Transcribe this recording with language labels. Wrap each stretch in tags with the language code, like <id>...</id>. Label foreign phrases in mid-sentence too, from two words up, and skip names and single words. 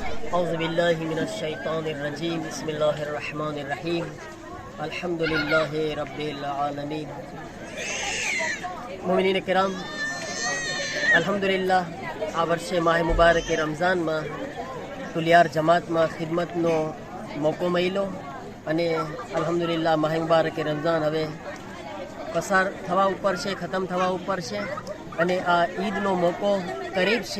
<ar>أعوذ بالله من الشيطان الرجيم بسم الله الرحمن الرحيم الحمد لله رب العالمين</ar> <gu>મોમિનીન કિરામ, અલ્હમ્દુલિલ્લાહ આ વર્ષે માહે મુબારક રમઝાનમાં તુલિયાર જમાતમાં ખિદમતનો મોકો મળ્યો અને અલ્હમ્દુલિલ્લાહ માહે મુબારક રમઝાન હવે પસાર થવા ઉપર છે, ખતમ થવા ઉપર છે અને આ ઈદનો મોકો કરીબ છે.</gu>